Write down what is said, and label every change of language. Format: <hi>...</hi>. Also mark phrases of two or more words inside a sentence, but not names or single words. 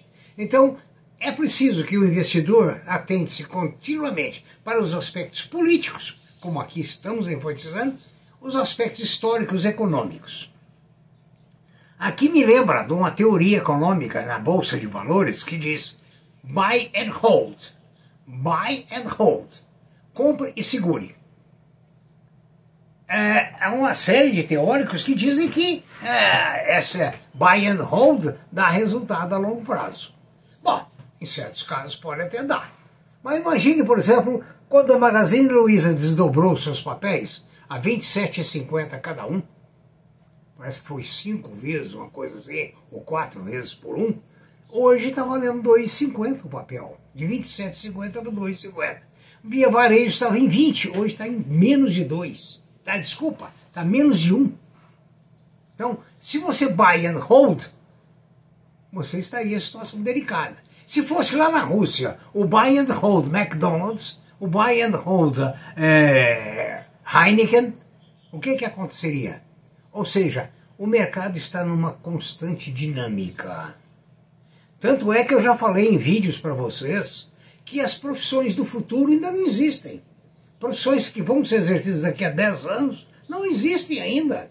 <pt>Então, é preciso que o investidor atente-se continuamente para os aspectos políticos, como aqui estamos enfatizando, os aspectos históricos e econômicos. Aqui me lembra de uma teoria econômica na Bolsa de Valores que diz</pt> <en>buy and hold. Buy and hold.</en> <pt>Compre e segure. Há uma série de teóricos que dizem que essa</pt> <en>buy and hold</en> <pt>dá resultado a longo prazo. Bom, em certos casos pode até dar. Mas imagine, por exemplo, quando a Magazine Luiza desdobrou seus papéis, a 27,50 cada um. Parece que foi 5 vezes, uma coisa assim, ou 4 vezes por um. Hoje está valendo 2,50 o papel, de 27,50 para 2,50. Via varejo estava em 20, hoje está em menos de 2. Tá, desculpa, está menos de 1. Então, se você</pt> <en>buy and hold,</en> <pt>você estaria em situação delicada. Se fosse lá na Rússia, o</pt> <en>buy and hold</en> <pt>McDonald's, o</pt> <en>buy and hold</en> <pt>Heineken, o que aconteceria? Ou seja, o mercado está numa constante dinâmica. Tanto é que eu já falei em vídeos para vocês que as profissões do futuro ainda não existem. Profissões que vão ser exercidas daqui a 10 anos não existem ainda.</pt>